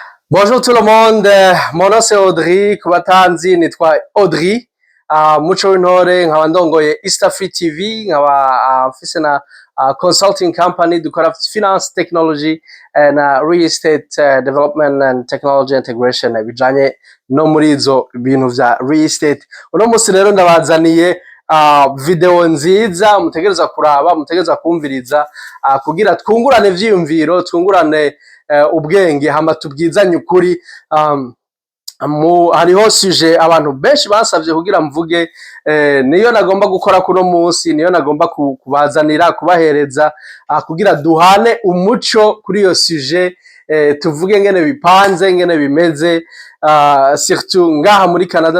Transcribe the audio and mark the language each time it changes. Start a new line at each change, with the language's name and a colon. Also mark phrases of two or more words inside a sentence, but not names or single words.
French: Bonjour tout le monde, mon nom c'est Audrey,
Rundi: kubatanzi nitwa Audrey, muco w'intore nkaba ndongoye EASTAFRI TV, nkaba mfise na
English: consulting company
Rundi: dukora
English: finance technology
Rundi: na
English: real estate development and technology integration
Rundi: bijanye no muri izo bintu vya
English: real estate.
Rundi: Uno musi rero ndabazaniye video nziza mutegereza kuraba, mutegereza kumviriza kugira twungurane ivyiyumviro, twungurane ubwenge hama tubwizanye ukuri. Hariho suje abantu benshi basavye kugira mvuge, niyo nagomba gukora kuno munsi, niyo nagomba kubazanira kubahereza kugira duhane umuco kuri iyo suje, tuvuge ngene bipanze ngene bimeze, surtout ngaha muri Canada.